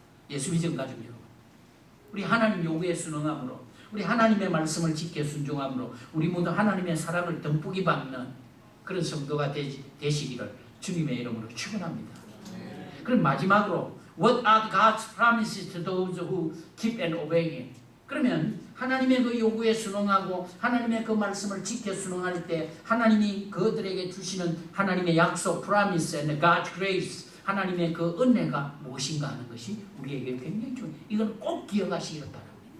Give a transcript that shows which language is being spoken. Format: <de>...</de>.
<ko>예수 믿음 가지고 여러분, 우리 하나님 요구에 순응함으로, 우리 하나님의 말씀을 지켜 순종함으로 우리 모두 하나님의 사랑을 듬뿍이 받는 그런 성도가 되시기를 주님의 이름으로 축원합니다. 그럼 마지막으로</ko> <en>What are God's promises to those who keep and obey Him?</en> <ko>그러면 하나님의 그 요구에 순응하고 하나님의 그 말씀을 지켜 순응할 때 하나님이 그들에게 주시는 하나님의 약속,</ko> <en>promise and God's grace,</en> <ko>하나님의 그 은혜가 무엇인가 하는 것이 우리에게 굉장히 중요해요. 이건 꼭 기억하시기를 바랍니다.</ko>